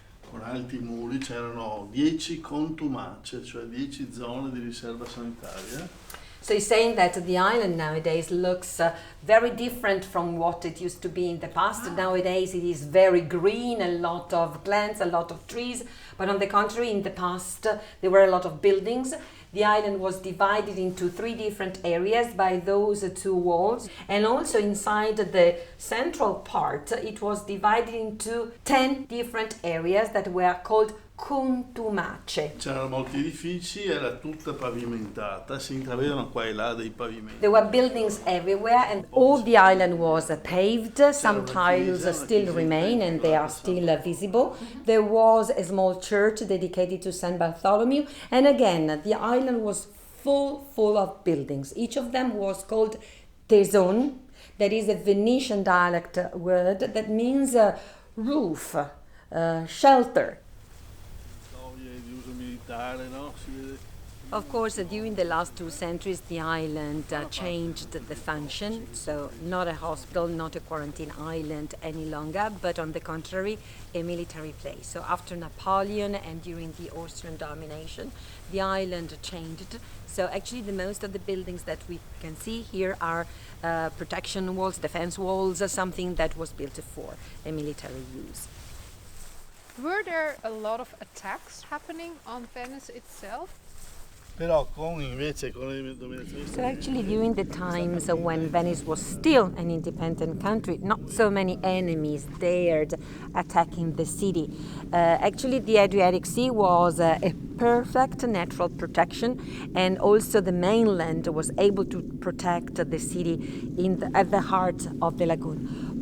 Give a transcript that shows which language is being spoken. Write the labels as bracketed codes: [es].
[it] Con alti muri c'erano 10 contumace, cioè 10 zone di riserva sanitaria. [en] So he's saying that the island nowadays looks very different from what it used to be in the past. Nowadays it is very green, a lot of plants, a lot of trees. But on the contrary, in the past there were a lot of buildings. The island was divided into 3 different areas by those 2 walls. And also inside the central part, it was divided into 10 different areas that were called contumace. [it] C'erano molti edifici, era tutta pavimentata, si intravedono qua e là dei pavimenti. [en] There were buildings everywhere and all the island was paved. Some tiles still remain and they are still visible. There was a small church dedicated to San Bartholomew, and again the island was full of buildings. Each of them was called tesone. That is a Venetian dialect word that means roof, shelter. Of course, during the last 2 centuries, the island changed the function. So not a hospital, not a quarantine island any longer, but on the contrary, a military place. So after Napoleon and during the Austrian domination, the island changed. So actually the most of the buildings that we can see here are protection walls, defense walls, something that was built for a military use. Were there a lot of attacks happening on Venice itself? [it] Però invece con le dominazioni [en] So actually during the times when Venice was still an independent country, not so many enemies dared attacking the city. Actually the Adriatic Sea was a perfect natural protection, and also the mainland was able to protect the city at the heart of the lagoon.